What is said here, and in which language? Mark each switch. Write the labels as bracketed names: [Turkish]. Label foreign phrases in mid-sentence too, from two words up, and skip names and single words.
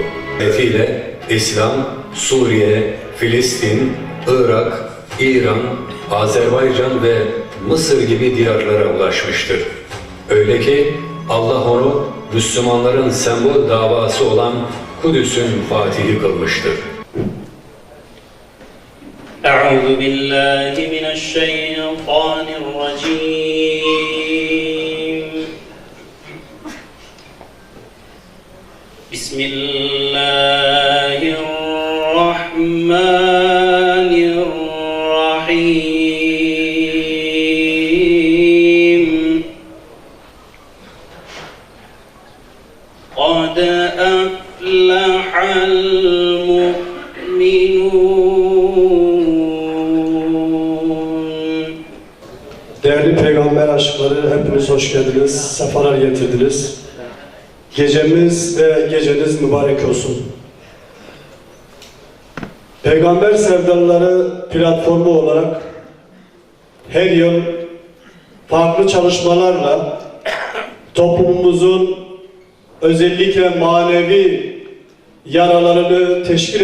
[Turkish] Netiyle İslam, Suriye, Filistin, Irak, İran, Azerbaycan ve Mısır gibi diyarlara ulaşmıştır. Öyle ki Allah onu Müslümanların sembol davası olan Kudüs'ün fatihi kılmıştır. [Arabic] أعوذ بالله من الشيطان الرجيم بسم الله الرحمن الرحيم قد أفلح المؤمنون. [Turkish] Değerli peygamber aşıkları, hepiniz hoş geldiniz, sefalar getirdiniz. Gecemiz ve geceniz mübarek olsun. Peygamber Sevdalıları platformu olarak her yıl farklı çalışmalarla toplumumuzun özellikle manevi yaralarını teşkil